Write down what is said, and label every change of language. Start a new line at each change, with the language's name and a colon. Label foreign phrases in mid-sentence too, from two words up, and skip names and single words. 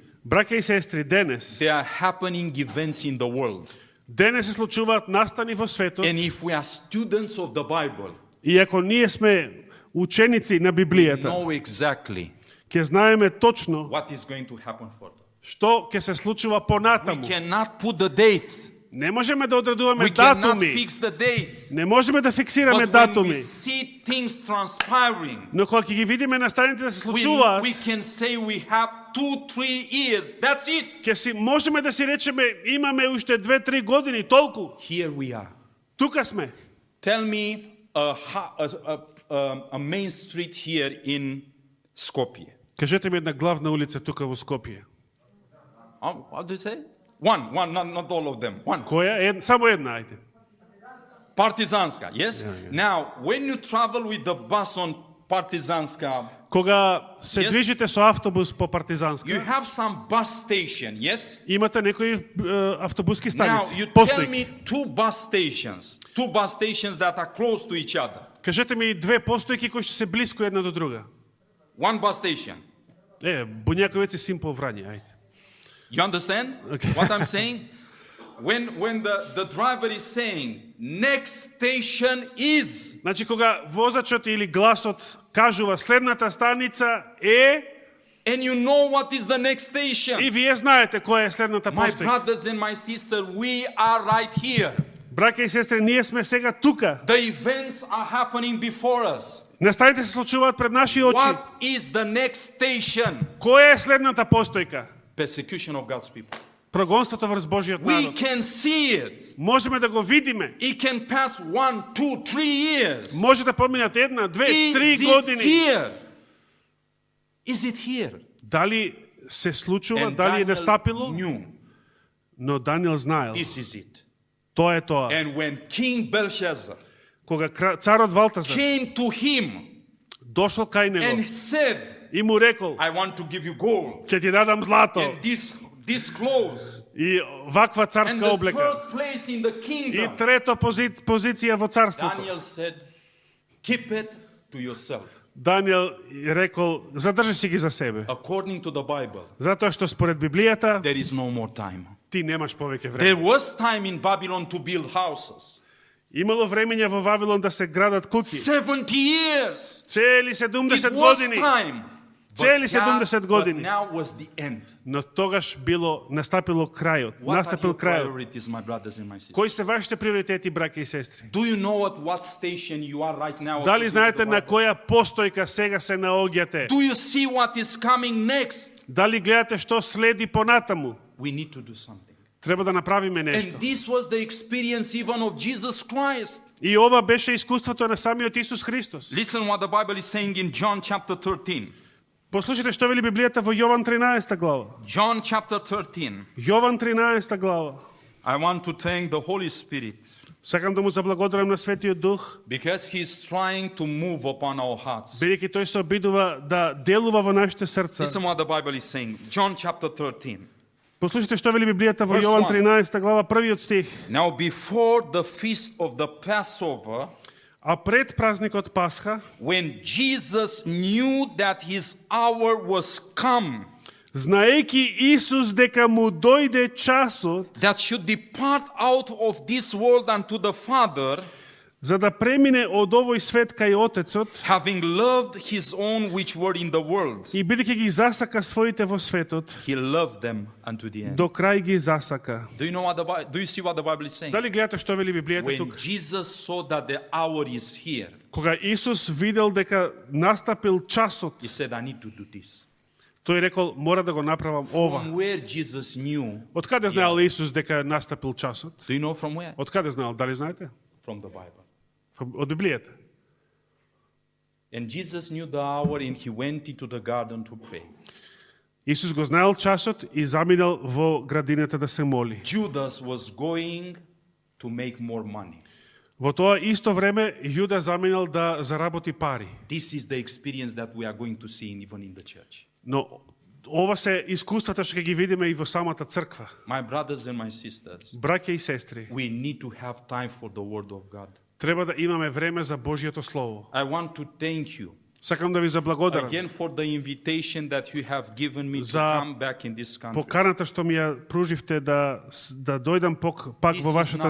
Macedonian: Браќа и сестри, денес,
English: there are happening events in the world.
Macedonian: денес се случуваат настани во светот,
English: And if we are students of the Bible,
Macedonian: и ако ние сме ученици на
English: we
Macedonian: Библијата,
English: know exactly
Macedonian: ќе знаеме точно
English: what is going to happen further.
Macedonian: што ќе се случува
English: We
Macedonian: понатаму.
English: cannot put the date.
Macedonian: Не можеме да одредуваме
English: We cannot
Macedonian: датуми.
English: fix the dates.
Macedonian: Не можеме да фиксираме
English: But when we
Macedonian: датуми.
English: see things transpiring,
Macedonian: Но кога ќе ги видиме на страните да се
English: we
Macedonian: случуваат,
English: can say we have 2-3 years. That's it.
Macedonian: ќе си можеме да си речеме имаме уште 2-3 години, толку.
English: Here we are.
Macedonian: Тука сме.
English: Tell me a main street here in Skopje.
Macedonian: Кажете ми една главна улица тука во Скопје.
English: What do you say? One, not all of them. One.
Macedonian: Која? Само една, ајде.
English: Partizanska, yes? Now, when you travel with the bus on Partizanska,
Macedonian: Кога се
English: Yes.
Macedonian: движите со автобус по
English: you
Macedonian: Партизанска,
English: have some bus station, yes?
Macedonian: имате некои автобуски
English: Now,
Macedonian: станици,
English: you tell
Macedonian: постојки.
English: me two bus stations that are close to each other.
Macedonian: Кажете ми две постојки кои што се блиску една до друга.
English: One bus station.
Macedonian: Буњаковец е симпл Врање, ајде.
English: You understand Okay. what I'm saying? When the driver is saying, next station is,
Macedonian: Значи, кога возачот или гласот кажува следната станица е,
English: and you know what is the next station.
Macedonian: и вие знаете која е следната
English: My
Macedonian: постојка.
English: brothers and my sister, we are right here.
Macedonian: Браќа и сестри, ние сме сега тука.
English: The events are happening before us.
Macedonian: Настаните се случуваат пред наши очи.
English: What is the next station?
Macedonian: Која е следната постојка?
English: Persecution of God's people.
Macedonian: Прогонството врз Божиот
English: We
Macedonian: народ.
English: can see it.
Macedonian: Можеме да го видиме.
English: It can pass 1, 2, 3 years.
Macedonian: Може да поминат една, две, три
English: Is it
Macedonian: години.
English: here? Is it here?
Macedonian: Дали се случува,
English: And
Macedonian: дали е
English: Daniel
Macedonian: настапило?
English: knew
Macedonian: Но Даниел знаел.
English: this is it.
Macedonian: Тоа е тоа.
English: And when King Belshazzar
Macedonian: Кога царот Валтазар
English: came to him
Macedonian: дошол кај него
English: and said,
Macedonian: и му рекол,
English: I want to give you gold
Macedonian: ќе ти дадам злато
English: and this clothes
Macedonian: и ваква
English: and
Macedonian: царска
English: the
Macedonian: облека.
English: third place in the
Macedonian: И
English: kingdom.
Macedonian: трето позиција во царството.
English: Daniel said, keep it to yourself.
Macedonian: Даниел рекол, задржи си ги за себе.
English: According to the Bible,
Macedonian: Затоа што според Библијата
English: there is no more time.
Macedonian: ти немаш повеќе време.
English: There was time in Babylon to build houses.
Macedonian: Имало времења во Вавилон да се градат куќи.
English: 70 years.
Macedonian: Цели
English: It
Macedonian: 70
English: was
Macedonian: години.
English: time.
Macedonian: Цели 70
English: But
Macedonian: години.
English: now was the end.
Macedonian: Но тогаш настапило крајот.
English: What are
Macedonian: Настапил
English: your
Macedonian: крајот.
English: priorities, my brothers and my sisters?
Macedonian: Кои се вашите приоритети, браќа и сестри?
English: Do you know at what station you are right now?
Macedonian: Дали
English: according to
Macedonian: знаете
English: the
Macedonian: на
English: Bible?
Macedonian: која постојка сега се наоѓате?
English: Do you see what is coming next?
Macedonian: Дали гледате што следи понатаму?
English: We need to do something.
Macedonian: Треба да направиме
English: And
Macedonian: нешто.
English: this was the experience even of Jesus Christ.
Macedonian: И ова беше искуството на самиот Исус Христос.
English: Listen what the Bible is saying in John chapter 13.
Macedonian: Послушайте што вели Библијата во Јован 13 глава.
English: John chapter 13.
Macedonian: Јован 13 глава.
English: I want to thank the Holy Spirit
Macedonian: Сакам да му заблагодарам на Светиот Дух,
English: because He's trying to move upon our hearts.
Macedonian: бидејќи тој се обидува да делува во нашите срца.
English: Listen what the Bible is saying. John chapter 13.
Macedonian: Послушайте што вели Библијата во
English: Verse
Macedonian: Јован
English: 1.
Macedonian: 13 глава, првиот стих.
English: Now before the feast of the Passover,
Macedonian: А пред празникот Пасха,
English: when Jesus knew that His hour was come,
Macedonian: знаејќи Исус дека му дојде часот
English: that should depart out of this world unto the Father,
Macedonian: за да премине од овој свет кај Отецот
English: having loved His own which were in the world,
Macedonian: и бидејќи ги засака своите во светот,
English: He loved them unto the end.
Macedonian: до крај ги засака.
English: Do you see what the Bible is saying?
Macedonian: Дали гледате што вели Библијата
English: When
Macedonian: тука?
English: Jesus saw that the hour is here,
Macedonian: Кога Исус видел дека настапил часот,
English: He said, I need to do this.
Macedonian: тој рекол, мора да го направам ова.
English: From where Jesus knew,
Macedonian: Од каде знаел Исус дека настапил часот?
English: do you know from where?
Macedonian: Од каде знаел? Дали знаете?
English: From the Bible.
Macedonian: Од Библијата.
English: And Jesus knew the hour and He went into the garden to pray.
Macedonian: Исус го знаел часот и заминал во градината да се моли.
English: Judas was going to make more money.
Macedonian: Во тоа исто време Јуда заминал да заработи пари.
English: This is the experience that we are going to see even in the church.
Macedonian: Но ова се искуствата што ќе ги видиме и во самата црква.
English: My brothers and my sisters,
Macedonian: Браќа и сестри,
English: we need to have time for the Word of God.
Macedonian: треба да имаме време за Божјото Слово.
English: I want to thank you
Macedonian: Сакам да ви заблагодарам
English: again for the invitation that you have given me to
Macedonian: За
English: come back in this country.
Macedonian: поканата што ми ја пруживте да дојдам пак
English: This
Macedonian: во
English: is
Macedonian: вашата